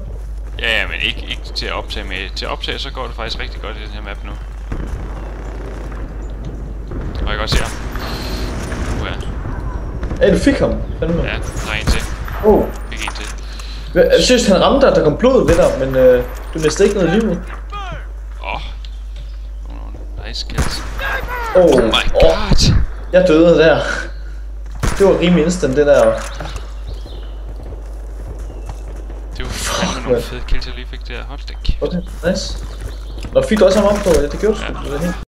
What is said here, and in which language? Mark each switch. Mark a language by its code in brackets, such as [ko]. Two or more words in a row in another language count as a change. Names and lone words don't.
[da] Ja, men ikke til at optage med. Til at optage, så går det faktisk rigtig godt i den her map nu. Og jeg kan godt se ham. Ja, du fik ham. Fandme. Ja, der er en til. Fik en til. Jeg synes, han ramte dig, der kom blod ved dig, men du mistede ikke noget liv. [en] Nice kills. Oh my god. [da] Jeg døde der. Det var rimelig instant, det der. Det var fandme nogle fede kills, jeg lige fik der. Hold da kæft. Okay, nice. Nå, fik du også ham op på? Ja, det gjorde du sgu.